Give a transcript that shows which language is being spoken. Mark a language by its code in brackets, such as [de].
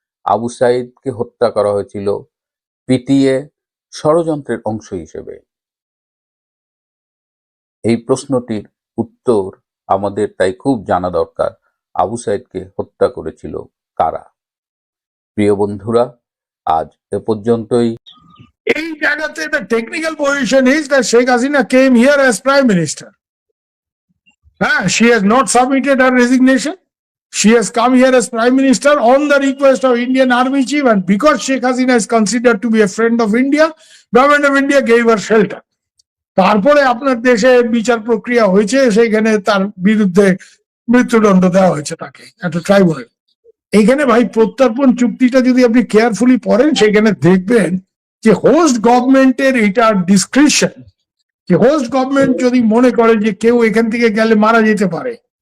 [bn] আবু সাইদকে হত্যা করা হয়েছিল পিটিয়ে, ষড়যন্ত্রের অংশ হিসেবে। এই প্রশ্নটির উত্তর আমাদের তাই খুব জানা দরকার, আবু সাইদকে হত্যা করেছিল কারা। প্রিয় বন্ধুরা, আজ এ পর্যন্তই। [en] এই জায়গাতে the technical position is that Sheikh Hasina came here as Prime Minister. She has not submitted her resignation. She has come here as Prime Minister on the request of Indian Army Chief, and because Sheikh Hasina is considered to be a friend of India, Government of India gave her shelter. [bn] তারপরে আপনার দেশে বিচার প্রক্রিয়া হয়েছে, সেখানে তার বিরুদ্ধে মৃত্যুদণ্ড দেওয়া হয়েছে তাকে একটা ট্রাইব্যুনাল। এখানে ভাই প্রত্যর্পণ চুক্তিটা যদি আপনি কেয়ারফুলি পড়েন, সেখানে দেখবেন যে হোস্ট গভর্নমেন্টের এটা ডিসক্রিপশন, যে হোস্ট গভর্নমেন্ট যদি মনে করে যে কেউ এখান থেকে গেলে মারা যেতে পারে,